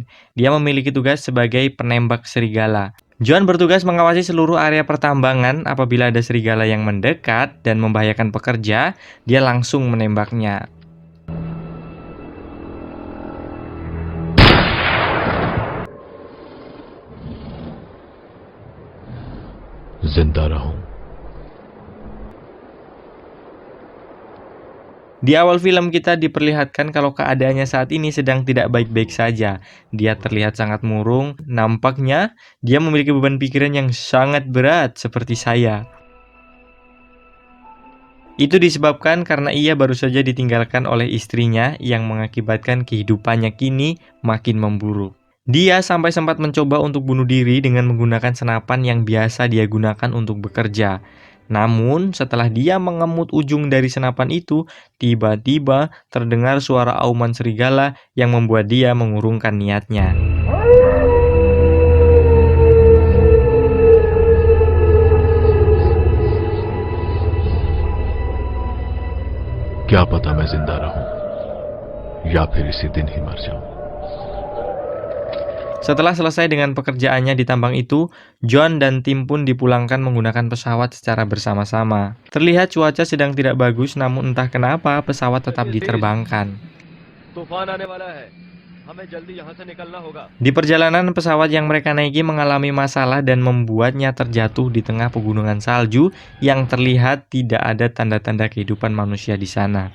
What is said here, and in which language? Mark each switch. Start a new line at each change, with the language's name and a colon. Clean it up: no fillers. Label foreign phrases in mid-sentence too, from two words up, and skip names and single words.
Indonesian: Dia memiliki tugas sebagai penembak serigala. John bertugas mengawasi seluruh area pertambangan. Apabila ada serigala yang mendekat dan membahayakan pekerja, dia langsung menembaknya.
Hindi: जिंदा रहूं।
Indonesian: Di awal film kita diperlihatkan kalau keadaannya saat ini sedang tidak baik-baik saja. Dia terlihat sangat murung, nampaknya dia memiliki beban pikiran yang sangat berat seperti saya. Itu disebabkan karena ia baru saja ditinggalkan oleh istrinya yang mengakibatkan kehidupannya kini makin memburuk. Dia sampai sempat mencoba untuk bunuh diri dengan menggunakan senapan yang biasa dia gunakan untuk bekerja. Namun, setelah dia mengemut ujung dari senapan itu, tiba-tiba terdengar suara auman serigala yang membuat dia mengurungkan niatnya.
Hindi: क्या पता मैं जिंदा रहूं या फिर इसी दिन ही मर जाऊं।
Indonesian: Setelah selesai dengan pekerjaannya di tambang itu, John dan tim pun dipulangkan menggunakan pesawat secara bersama-sama. Terlihat cuaca sedang tidak bagus, namun entah kenapa pesawat tetap diterbangkan. Di perjalanan, pesawat yang mereka naiki mengalami masalah dan membuatnya terjatuh di tengah pegunungan salju yang terlihat tidak ada tanda-tanda kehidupan manusia di sana.